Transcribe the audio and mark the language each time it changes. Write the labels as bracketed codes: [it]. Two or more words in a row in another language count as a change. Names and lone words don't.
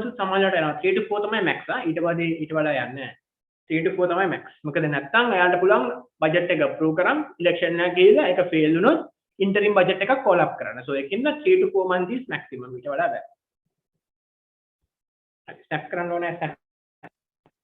[si] සමානලට යනවා 3 to 4 තමයි max ඊට වඩා යන්නේ 3 to 4 තමයි max මොකද නැත්තම් එයාට පුළුවන් budget එක approve කරන් election එක ගිහලා ඒක fail වුණොත් [en] interim budget [si] එකක් [en] call up [si] කරන්න so ඒකින්ද [en] 3 to 4 months is maximum [si] ඊට වඩා බෑ step කරන්න ඕනේ step